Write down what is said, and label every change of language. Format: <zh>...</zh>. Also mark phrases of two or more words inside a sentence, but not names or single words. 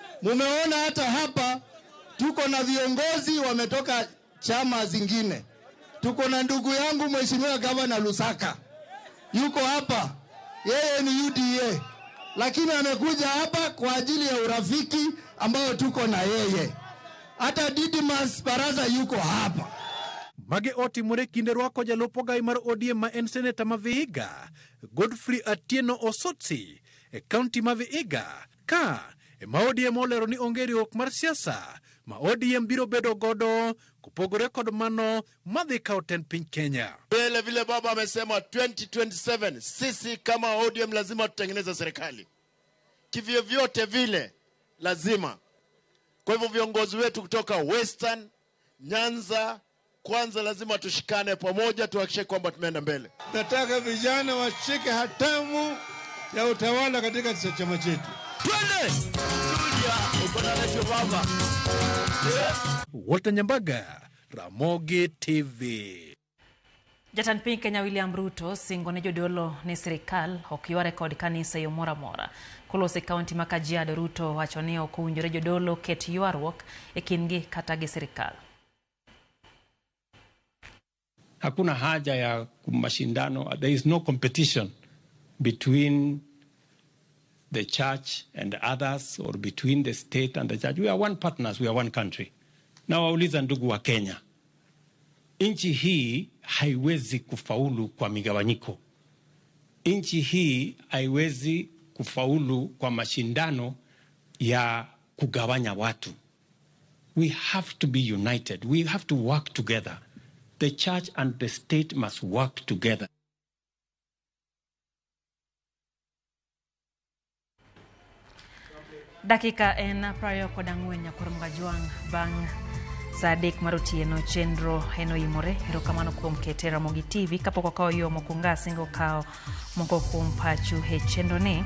<sw>Mumeona hata hapa tuko na viongozi wametoka chama zingine. tuko na ndugu yangu Mheshimiwa Gavana Lusaka. Yuko hapa. Yeye ni UDA. Lakini amekuja hapa kwa ajili ya urafiki ambao tuko na yeye. Hata Didmas Baraza yuko hapa.</sw> <luo>Mage otimore kinde rwako jalupo gai mar ODM ma en seneta ma Vihiga, Godfrey Atieno Osotsi, e kaunti ma Vihiga, ka ma ODM olero ni onge riwruok mar siasa ma ODM biro bedo godo kupogore kod mano madhi kawo tend piny Kenya.</luo> <sw>Vile baba amesema 2027 sisi kama ODM lazima tutengeneze serikali. Kivyo vyote vile lazima. Kwa hivyo viongozi wetu kutoka Western, Nyanza, kwanza lazima tushikane pamoja tuhakikishe kwamba tumeenda mbele. Nataka vijana washike hatamu ya utawala katika chama chetu. Twende! Julia, uko na lesho baba. Walter Nyambaga, Ramogi TV.</sw> <luo>Jatend piny Kenya William Ruto singo ne jodolo ne sirikal okiwa rekod kanisa yo mora mora. Kolose kaunti ma Kajiado, Ruto wacho ni ok owinjore jodolo ket ywaruok e kindgi kata gi sirikal.</luo> <sw>Hakuna haja ya mashindano.</sw> <en>There is no competition between the church and others or between the state and the church. We are one partners, we are one country.</en> <sw>Na wauliza ndugu wa Kenya, nchi hii haiwezi kufaulu kwa migawanyiko. Nchi hii haiwezi kufaulu kwa mashindano ya kugawanya watu.</sw> <en>We have to be united. We have to work together. The church and the state must work together.</en> <luo>Dakika en prayo kodang'wen nyakurom gajuang bang' Sadik Marutieno chenro eno imore. Erokamano kuom kete Ramogi TV kapok okawo yo mokunga singo kawo moko kuom pachu he chenro ni.</luo>